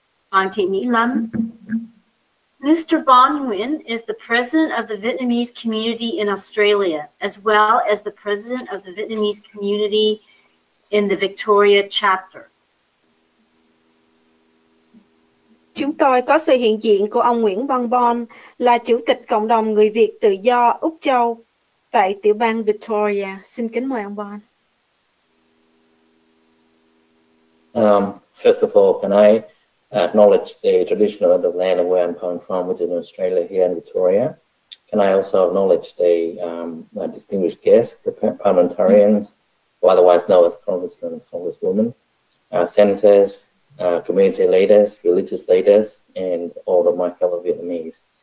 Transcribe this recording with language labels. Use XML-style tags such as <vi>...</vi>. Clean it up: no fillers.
<en>Hoàng Thị Mỹ Lâm. Mr. Van Nguyen is the president of the Vietnamese community in Australia, as well as the president of the Vietnamese community in the Victoria chapter.</en> <vi>Chúng tôi có sự hiện diện của ông Nguyễn Văn Bon, là Chủ tịch Cộng đồng Người Việt Tự do Úc Châu tại tiểu bang Victoria. Xin kính mời ông Bon.</vi> <en>First of all, can I acknowledge the tradition of the land of where I'm coming from, which is in Australia here in Victoria? Can I also acknowledge the distinguished guests, the parliamentarians, or otherwise known as congressmen and congresswomen, senators, community leaders, religious leaders, and all of my fellow Vietnamese.</en>